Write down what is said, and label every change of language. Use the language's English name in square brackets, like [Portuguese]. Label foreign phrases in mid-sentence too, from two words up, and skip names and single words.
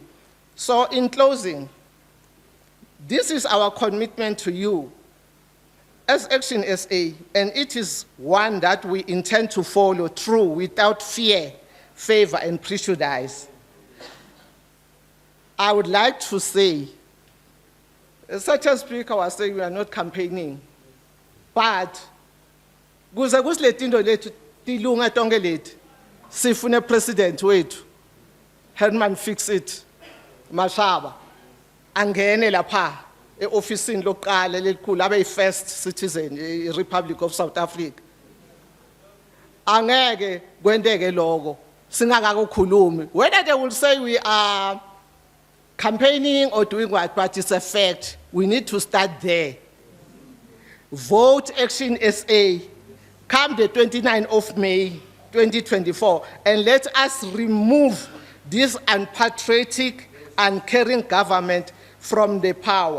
[English] So in closing, this is our commitment to you as ActionSA, and it is one that we intend to follow through without fear, favor, and prejudice. I would like to say, such a speaker was saying we are not campaigning, [Zulu] but kuze kusiletindo lethu tilunga tonke leti sifune president wethu Herman Fix-It Mashaba angene lapha e-ofisini lokuqala lelikhulu abe [English] first citizen [Zulu] e-Republic of South Africa. Angeke kwenteke lokho singakakukhulumi, [English] whether they will say we are campaigning or doing what, but it's a fact. We need to start there. Vote ActionSA come the 29th of May 2024, and let us remove this unpatriotic, uncaring government from the power.